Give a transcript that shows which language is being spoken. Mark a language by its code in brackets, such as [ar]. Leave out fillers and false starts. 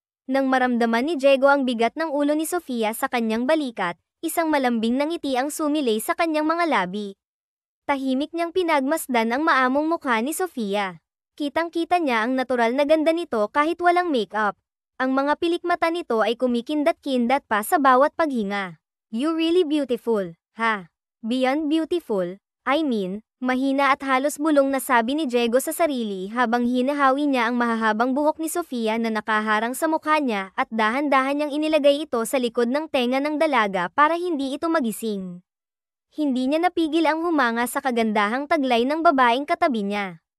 [tl] Nang maramdaman ni Diego ang bigat ng ulo ni Sofia sa kanyang balikat, isang malambing na ngiti ang sumilay sa kanyang mga labi. Tahimik niyang pinagmasdan ang maamong mukha ni Sofia. Kitang-kita niya ang natural na ganda nito kahit walang makeup. Ang mga pilikmata nito ay kumikindat-kindat pa sa bawat paghinga. [en] You really beautiful, ha? Beyond beautiful, I mean, [tl] mahina at halos bulong na sabi ni Diego sa sarili habang hinahawi niya ang mahahabang buhok ni Sofia na nakaharang sa mukha niya at dahan-dahan niyang inilagay ito sa likod ng tenga ng dalaga para hindi ito magising. Hindi niya napigil ang humanga sa kagandahang taglay ng babaeng katabi niya.